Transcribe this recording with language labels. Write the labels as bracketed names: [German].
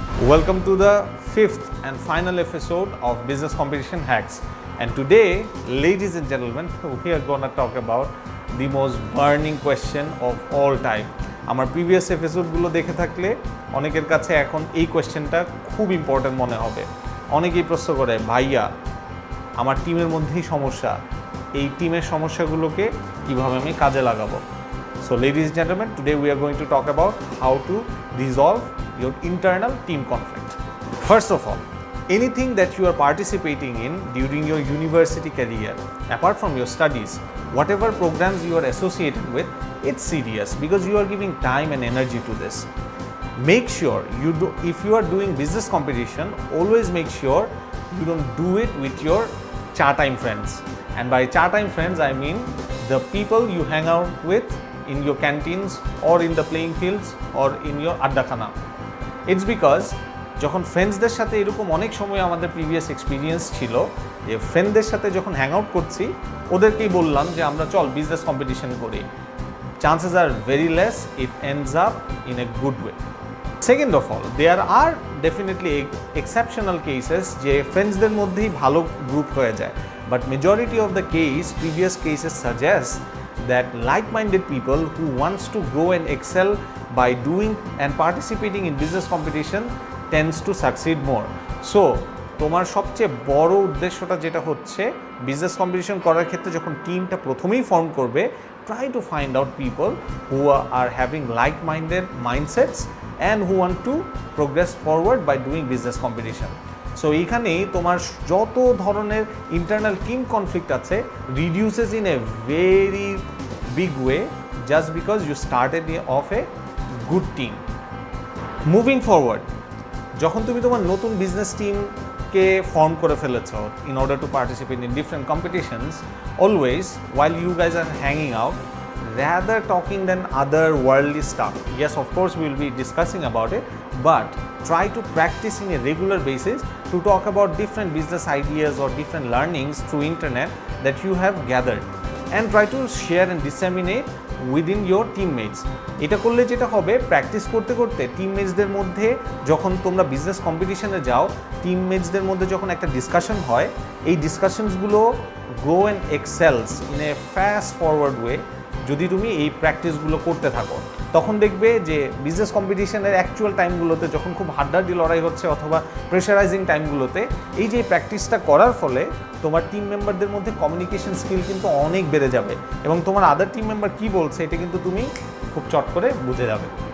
[English] Welcome to the fifth and final episode of Business Competition Hacks. And today, ladies and gentlemen, we are going to talk about the most burning question of all time. [Bangla] আমার previous এপিসোডগুলো দেখে থাকলে অনেকের কাছে এখন এই কোয়েশ্চেনটা খুব important মনে হবে। অনেকেই প্রশ্ন করে, ভাইয়া আমার টিমের মধ্যেই সমস্যা, এই টিমের সমস্যাগুলোকে কিভাবে আমি কাজে লাগাবো। [English] So ladies and gentlemen, today we are going to talk about how to resolve your internal team conflict. First of all, anything that you are participating in during your university career, apart from your studies, whatever programs you are associated with, it's serious because you are giving time and energy to this. Make sure if you are doing business competition, always make sure you don't do it with your cha time friends. And by cha time friends, I mean the people you hang out with in your canteens or in the playing fields or in your addakhana. It's because [Bangla] যখন ফ্রেন্ডসদের সাথে এরকম অনেক সময় আমাদের previous experience ছিল যে ফ্রেন্ডদের সাথে যখন হ্যাং আউট করছি ওদেরকেই বললাম যে আমরা চল বিজনেস কম্পিটিশন করি, [English] Chances are very less it ends up in a good way. Second of all, there are definitely exceptional cases [Bangla] যে ফ্রেন্ডসদের মধ্যেই ভালো গ্রুপ হয়ে যায়, [English] But majority of the case, previous cases suggest that like-minded people who wants to grow and excel by doing and participating in business competition tends to succeed more. So [Bangla] তোমার সবচেয়ে বড় উদ্দেশ্যটা যেটা হচ্ছে বিজনেস কম্পিটিশন করার ক্ষেত্রে যখন টিমটা প্রথমেই ফর্ম করবে, [English] try to find out people who are having like-minded mindsets and who want to progress forward by doing business competition. So [Bangla] এইখানেই তোমার যত ধরনের [English] Internal team conflict আছে reduces in a very big way just because you started off a good team. Moving forward, [Bangla] যখন তুমি তোমার নতুন business টিমকে ফর্ম করে ফেলেছ [English] In order to participate in different competitions, always while you guys are hanging out, rather talking than other worldly stuff. Yes, of course we will be discussing about it, but try to practice in a regular basis to talk about different business ideas or different learnings through internet that you have gathered, and try to share and disseminate within your teammates. [Bangla] এটা করলে যেটা হবে, practice করতে করতে টিমমেটসদের মধ্যে যখন তোমরা business কম্পিটিশনে যাও, টিমমেটসদের মধ্যে যখন একটা ডিসকাশন হয়, এই ডিসকাশনসগুলো [English] Grow and excels in a fast forward way. [Bangla] যদি তুমি এই প্র্যাকটিসগুলো করতে থাকো, তখন দেখবে যে বিজনেস কম্পিটিশনের অ্যাকচুয়াল টাইমগুলোতে যখন খুব হাড্ডাহাড্ডি লড়াই হচ্ছে অথবা প্রেশারাইজিং টাইমগুলোতে এই যে প্র্যাকটিসটা করার ফলে তোমার টিম মেম্বারদের মধ্যে কমিউনিকেশন স্কিল কিন্তু অনেক বেড়ে যাবে এবং তোমার আদার টিম মেম্বার কী বলছে এটা কিন্তু তুমি খুব চট করে বুঝে যাবে।